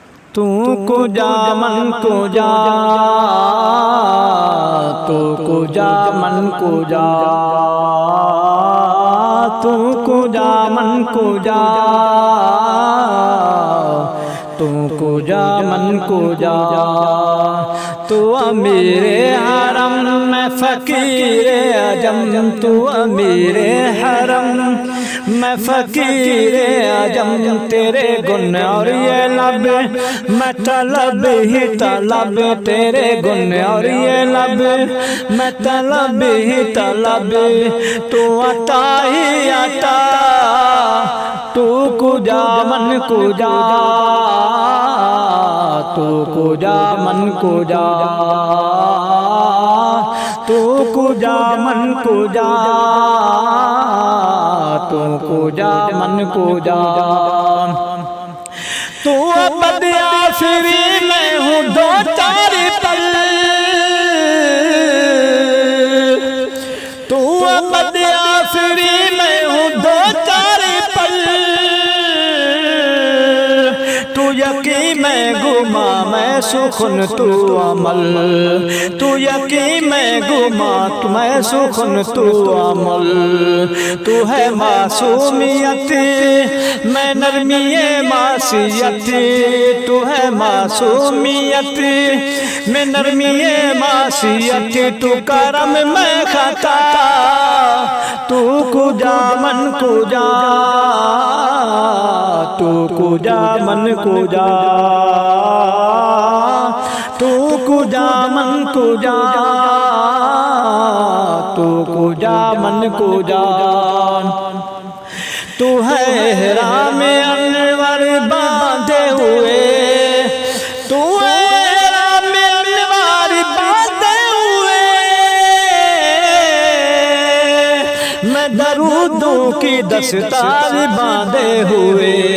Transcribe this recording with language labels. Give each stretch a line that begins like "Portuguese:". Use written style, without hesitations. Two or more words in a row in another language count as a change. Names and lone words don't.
Persian: تو کجا من کجا تو کجا من کجا تو کجا من کجا تو کجا من
Urdu: کجا تو امیر حرم میں فقیر عجم تو امیر حرم میں فقیر عجم تیرے گن اور یہ لب میں طلب ہی طلب تیرے گن اور یہ لب میں طلب ہی طلب تو عطا ہی عطا
Persian: تو کجا من کجا تو کجا من کجا تو کجا من کجا تو کجا من کجا
Urdu: تو ابد آخری میں ہوں دو چار پل تو ابد آخری میں ہوں دو چار پل تو یقین میں گما میں سخن تو عمل تو یقین میں گما میں سخن تو عمل تو ہے معصومیت میں نرمی معصیت تو ہے معصومیت میں نرمی معصیت تو کرم میں خطا
Persian: تو کجا من کجا تو کجا من کجا تو کجا من کجا تو کجا من کجا
Urdu: تو ہے احرام انور باندھے ہوئے تو ہے احرام انور باندھے ہوئے میں درودوں کی دستار باندھے ہوئے